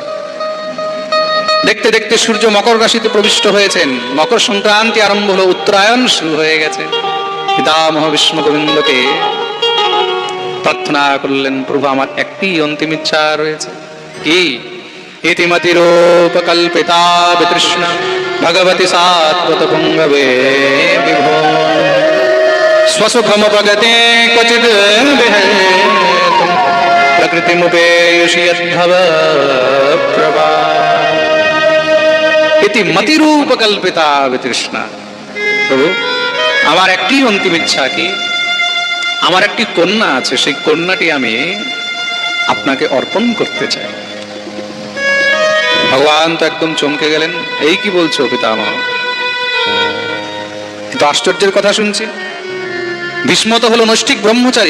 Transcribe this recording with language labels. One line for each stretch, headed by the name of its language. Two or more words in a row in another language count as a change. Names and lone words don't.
Bangla: দেখতে দেখতে সূর্য মকর রাশিতে প্রবিষ্ট হয়েছেন, মকর সংক্রান্তি আরম্ভ হলো, উত্তরায়ণ শুরু হয়ে গেছে। পিতামহ ভীষ্ম গোবিন্দকে প্রার্থনা করলেন, প্রভু আমার একটি অন্তিম ইচ্ছা রয়েছে।
Sanskrit: কি? ইতিমতিরূপকল্পিতা বিতৃষ্ণা ভগবতি সাত্বত পুঙ্গবে বিভো स्वसुखमुपगते क्वचिद् विहरेतुं प्रकृतिमुपेयसि यद्भव प्रभा इति मतिरूपकल्पिता वितृष्णा।
Bangla: প্রভু, আমার একটি অন্তিম ইচ্ছা, কি? আমার একটি কন্যা আছে, সেই কন্যাটি আমি আপনাকে অর্পণ করতে চাই। ভগবান তো একদম চমকে গেলেন, এই কি বলছো পিতামহ? তো আশ্চর্যের কথা শুনছি। ভীষ্ম তো হলো নৈষ্ঠিক ব্রহ্মচারী।